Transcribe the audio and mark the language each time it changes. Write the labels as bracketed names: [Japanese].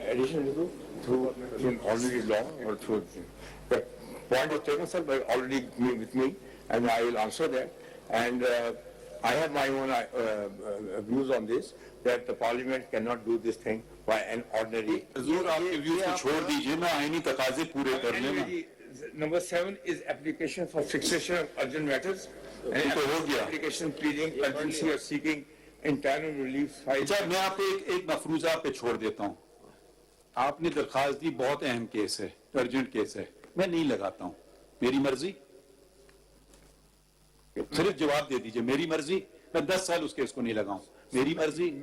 [English] Additionally, through already law or through the point was taken, sir, but already with me, and I will answer that. And I have my own views on this, that the Parliament cannot do this thing by an ordinary. [Urdu] حضور آپ کے views کو چھوڑ دیجئے نا, آئینی تقاضے پورے کر لیں نا. [English] Number 7 is application for fixation of urgent matters. And application pleading urgency or seeking interim relief. [Urdu] اچھا میں آپ کو ایک مفروضہ پہ چھوڑ دیتا ہوں. آپ نے درخواست دی, بہت اہم کیس ہے, ارجنٹ کیس ہے, میں نہیں لگاتا ہوں, میری مرضی. صرف جواب دے دیجئے, میری مرضی. میں 10 سال اس کیس کو نہیں لگاؤں, میری مرضی.